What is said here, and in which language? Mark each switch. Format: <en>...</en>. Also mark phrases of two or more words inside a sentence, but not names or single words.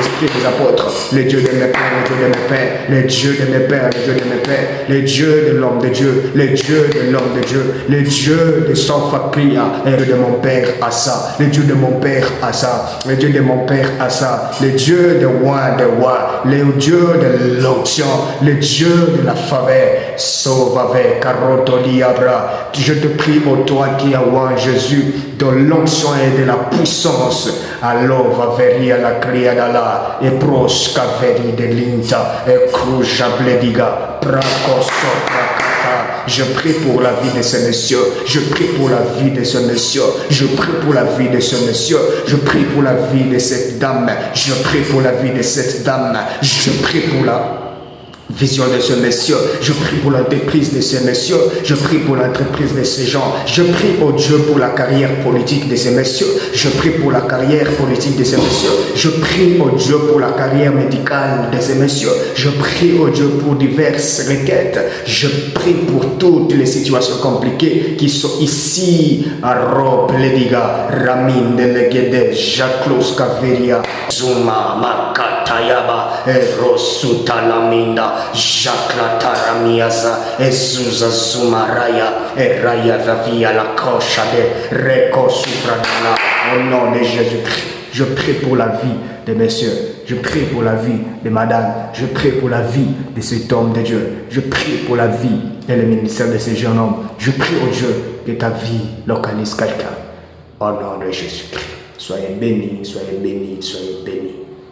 <fr>esprits des apôtres, le Dieu de mes pères, le Dieu de mes pères, le Dieu de mes pères, le Dieu de mes pères, le Dieu de l'homme de Dieu, le Dieu de l'homme de Dieu, le Dieu de son fakria, et de mon père Asa, le Dieu de mon père Asa, le Dieu de mon père Asa, le Dieu de Wa, le Dieu de l'onction, le Dieu de la faveur, sauve avec Caroto Diabra. Je te prie, ô toi qui as oint Jésus, de l'onction et de la puissance. Alors va veria la criadala et proche caveri de l'inta et cruja blediga pracoso prakata. Je prie pour la vie de ce monsieur. Je prie pour la vie de ce monsieur. Je prie pour la vie de ce monsieur. Je prie pour la vie de cette dame. Je prie pour la vie de cette dame. Je prie pour la vision de ce monsieur, je prie pour l'entreprise de ces messieurs, je prie pour l'entreprise de ces gens, je prie au Dieu pour la carrière politique de ces messieurs, je prie pour la carrière politique de ces messieurs, je prie au Dieu pour la carrière médicale de ces messieurs, je prie au Dieu pour diverses requêtes, je prie pour toutes les situations compliquées qui sont ici à Rob, Lediga, Ramin, Delegede, Jacques Caveria, Zuma, Makatayaba, Erosutalaminda, Jacques la Taramiaza, Ezuza Zumaraya, Eraya Vavia la Crocha de Reco Supradana. Au nom de Jésus-Christ, je prie pour la vie de messieurs, je prie pour la vie de madame, je prie pour la vie de cet homme de Dieu, je prie pour la vie et le ministère de ces jeunes hommes. Je prie au Dieu que ta vie localise quelqu'un. Au nom de Jésus-Christ, soyez bénis, soyez bénis, soyez bénis.</fr>